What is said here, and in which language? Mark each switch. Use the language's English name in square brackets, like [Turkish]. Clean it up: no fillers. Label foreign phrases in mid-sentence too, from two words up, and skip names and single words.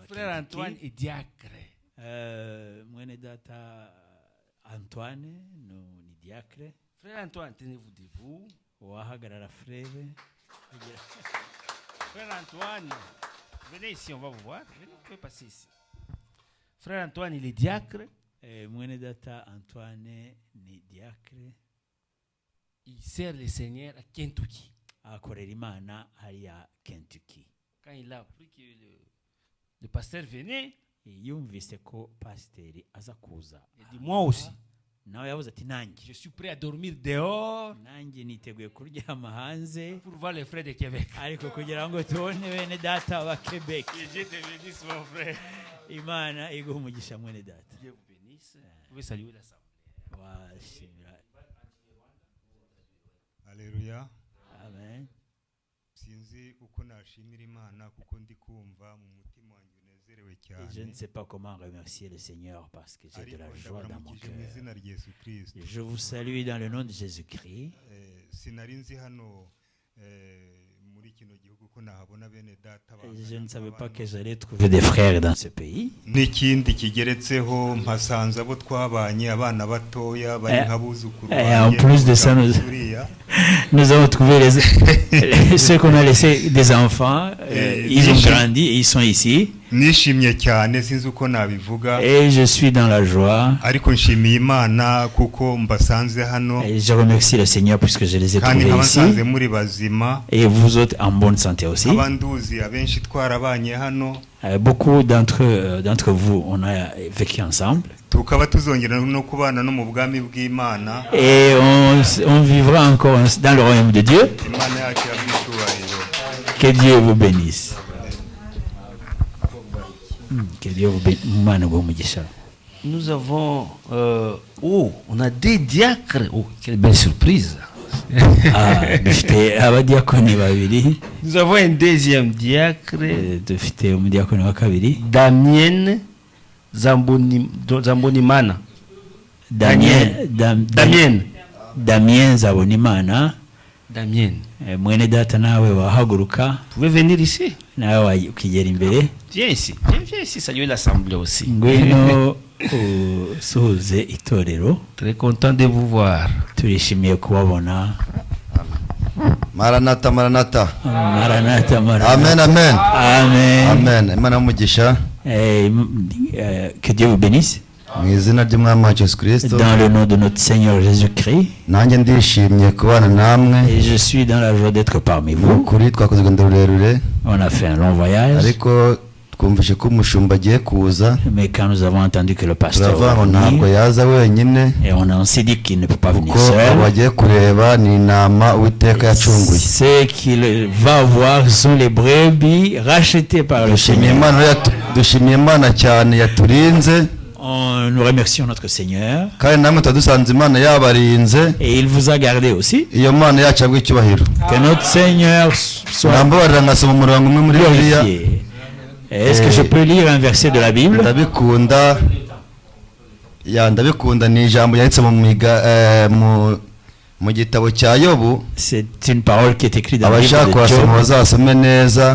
[French] Frère Antoine est diacre. [Kinyarwanda] Mwene data Antoine ni diacre. [French] Frère Antoine, tenez-vous debout. [Kinyarwanda] Wahagarara frère. [French] Frère Antoine, venez ici, on va vous voir. Venez, vous pouvez passer ici. Frère Antoine, il est diacre. [Kinyarwanda] Mwene data Antoine ni diacre. [French] Il sert le Seigneur à Kentucky. [Kinyarwanda] Akorera Imana hariya Kentucky. [French] Quand il a appris que le pasteur venait, [Kinyarwanda] yumvise ko pasiteri aza kuza, [French] il dit moi aussi. [Kinyarwanda] nawe yavuze ati nanjye [French] Je suis prêt à dormir dehors [Kinyarwanda] nanjye niteguye kuryama hanze [French] pour voir les frères de Québec. [Kinyarwanda] ariko kugira ngo tubone bene data ba Quebec. [French] Que Dieu te bénisse, mon frère. [Kinyarwanda] Imana iguha umugisha mwene data. [French] Dieu vous bénisse. Vous pouvez saluer l'assemblée. [Kinyarwanda] Washimira. [French] Alléluia. Amen. [Kinyarwanda] Sinzi uko nashimira Imana kuko ndi kumva mu mutima wanjye unezerewe cyane. [French] Je ne sais pas comment remercier le Seigneur parce que j'ai de la joie dans mon cœur. [Kinyarwanda] mu izina rya Yesu Kristo. [French] Je vous salue dans le nom de Jésus-Christ. [Kinyarwanda] Sinari nzi hano muri kino gihugu ko nahabona bene data bangana. [French] Je ne savais pas que j'allais trouver des frères dans ce pays. [Kinyarwanda] N'ikindi kigeretseho mpasanze abo twabanye abana batoya bari nk'abuzukuru. [French] Et en plus de ça, nous avons trouvé ceux qu'on a laissés des enfants. Ils ont grandi et ils sont ici. [Kinyarwanda] Nishimye cyane sinzi uko nabivuga. [French] Et je suis dans la joie. [Kinyarwanda] Ariko nshimiye Imana kuko mbasanze hano. [French] Et je remercie le Seigneur puisque je les ai trouvés ici. [Kinyarwanda] muri bazima. [French] Et vous autres en bonne santé aussi. [Kinyarwanda] Abanduzi abenshi twarabanye hano. [French] Beaucoup d'entre vous, on a vécu ensemble. [Kinyarwanda] Tukaba tuzongera no kubana no mu bwami bw'Imana. [French] Et on vivra encore dans le royaume de Dieu. [Kinyarwanda] Imana yacu yabitubahiro. [French] Que Dieu vous bénisse. Que Dieu vous bénisse. Nous avons on a des diacres. Oh, quelle belle surprise. Nous avons un deuxième diacre. Damien Zambonimana. Damien Zabonimana. Damien. [Kinyarwanda] Mwene data nawe wahaguruka. [French] Vous pouvez venir ici. [Kinyarwanda] Nawe ukigera imbere. [French] Viens ici. Viens ici, saluer l'assemblée aussi. [Kinyarwanda] Ngwino usuhuze itorero. [French] Très content de vous voir. [Kinyarwanda] Turishimiye kubabona. Maranatha, Maranatha. Maranatha, Maranatha. Amen, amen. Amen. Amen. Imana umugisha. [French] Que Dieu vous bénisse. [Kinyarwanda] Mu izina ry'Umwami wacu Yesu Kristo. [French] Dans le nom de notre Seigneur Jésus-Christ. [Kinyarwanda] Nanjye ndishimye kubana namwe. [French] Et je suis dans la joie d'être parmi vous. [Kinyarwanda] Kuri twakoze urugendo rurerure. [French] On a fait un long voyage. [Kinyarwanda] Ariko twumvise ko umushumba agiye kuza. [French] Mais quand nous avons entendu que le pasteur [Kinyarwanda] va ntabwo yaza wenyine. [French] Et on s'est dit qu'il ne peut pas venir seul. [Kinyarwanda] Kuko agiye kureba ni intama Uwiteka yacunguye. [French] Ce qu'il va voir sont les brebis rachetées par le Seigneur. [Kinyarwanda] Dushimiye Imana cyane yaturinze. [French] Nous remercions notre Seigneur. Et il vous a gardé aussi. Que notre Seigneur soit glorifié. Est-ce que je peux lire un verset de la Bible? C'est une parole qui est écrite dans le livre de Job.